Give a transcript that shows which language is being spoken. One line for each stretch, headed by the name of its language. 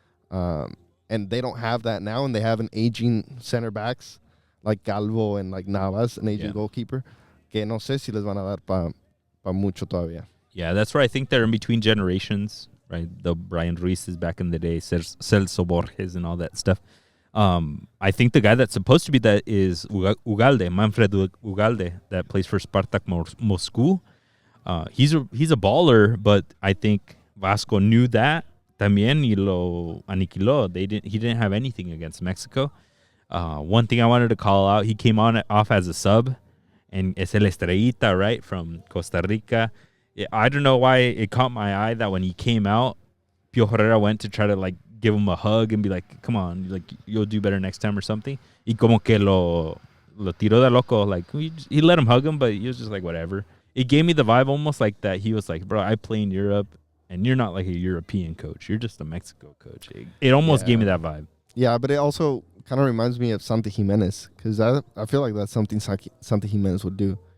English: And they don't have that now, and they have an aging center backs like Calvo and like Navas, an aging goalkeeper,
Spanish: que no sé si les van a dar pa mucho todavía.
English: Yeah, that's where I think they're in between generations, right? The Brian Ruiz's back in the day, Celso Borges and all that stuff. I think the guy that's supposed to be that is Ugalde, Manfred Ugalde, that plays for Spartak Moscow. He's a baller, but I think Vasco knew that
Spanish: también y lo aniquiló.
English: He didn't have anything against Mexico. One thing I wanted to call out, he came off as a sub, and
Spanish: es el Estrellita,
English: right, from Costa Rica. I don't know why it caught my eye that when he came out, Pio Herrera went to try to like give him a hug and be like, come on, like you'll do better next time or something.
Spanish: Y como que lo tiró de loco.
English: Like he let him hug him, but he was just like, whatever. It gave me the vibe almost like that. He was like, bro, I play in Europe, and you're not like a European coach. You're just a Mexico coach. It almost gave me that vibe. Yeah, but it also kind of reminds me of Santi Jimenez, because I feel like that's something Santi Jimenez would do.